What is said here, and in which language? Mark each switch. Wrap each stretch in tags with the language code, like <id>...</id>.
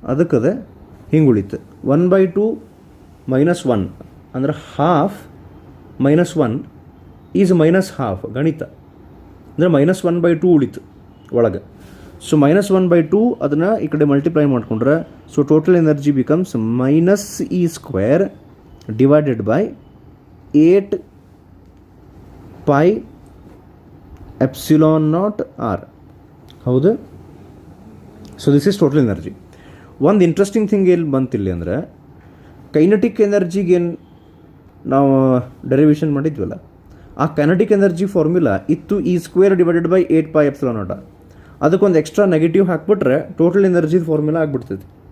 <kn>ಅದಕ್ಕೆ ಅದು ಹಿಂಗೆ ಉಳಿತು. 1/2 -1 ಅಂದ್ರೆ ಹಾಫ್ -1 ಈಸ್ -½ ಗಣಿತ ಅಂದರೆ -1/2 ಉಳಿತು ಒಳಗೆ. ಸೊ -1/2 ಅದನ್ನು ಈ ಕಡೆ ಮಲ್ಟಿಪ್ಲೈ ಮಾಡಿಕೊಂಡ್ರೆ,</kn> <en>So total energy becomes -E² divided by 8 pi epsilon naught r. ಹೌದು. So this is total energy.</en> <kn>ಒಂದು ಇಂಟ್ರೆಸ್ಟಿಂಗ್ ಥಿಂಗ್ ಎಲ್ಲಿ ಬಂತಿಲ್ಲಿ ಅಂದರೆ ಕೈನೆಟಿಕ್ ಎನರ್ಜಿಗೆ ಏನು ನಾವು ಡೆರಿವೇಷನ್ ಮಾಡಿದ್ವಲ್ಲ, ಆ ಕೈನೆಟಿಕ್ ಎನರ್ಜಿ ಫಾರ್ಮುಲಾ ಇತ್ತು E²</kn> <en>Divided by 8 pi epsilon naught r.</en> <kn>ಅದಕ್ಕೊಂದು ಎಕ್ಸ್ಟ್ರಾ ನೆಗೆಟಿವ್ ಹಾಕ್ಬಿಟ್ರೆ ಟೋಟಲ್ ಎನರ್ಜಿ ಫಾರ್ಮುಲಾ ಆಗಿಬಿಡ್ತೈತಿ.</kn>